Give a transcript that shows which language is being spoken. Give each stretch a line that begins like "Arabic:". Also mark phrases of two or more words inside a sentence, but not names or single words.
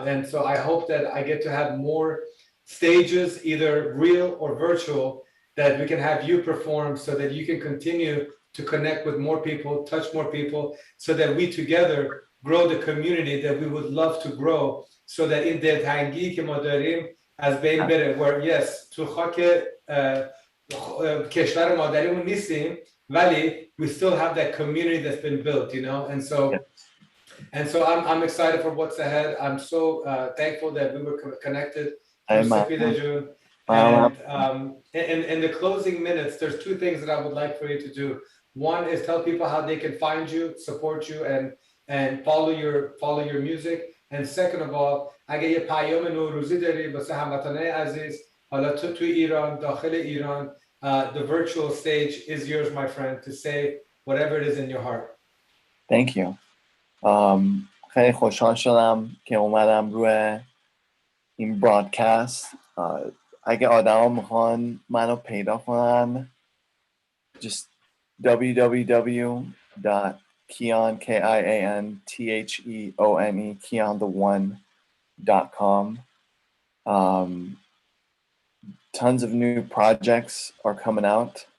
English: And so I hope that I get to have more stages, either real or virtual, that we can have you perform so that you can continue to connect with more people, touch more people, so that we together grow the community that we would love to grow, so that in
Persian: دلتنگی که ما داریم از بین بره.
English: Where yes,
Persian: تو خاک کشور مادریمون نیستیم، ولی
English: we still have that community that's been built, and so I'm excited for what's ahead. I'm so thankful that we were connected. And in the closing minutes, there's two things that I would like for you to do. One is tell people how they can find you, support you, and follow your music. And second of all,
Persian: اگه یه پیام نوروزی داری واسه هموطنای عزیز، حالا تو ایران، داخل ایران,
English: the virtual stage is yours, my friend, to say whatever it is in your heart. Thank you.
Persian: خیلی خوشحال شدم که اومدم روی این برادکست. اگه آدما میخوان منو پیدا کنن،
English: just www.kian, KIANTHEONE, KianTheOne.com. Tons of new projects are coming out.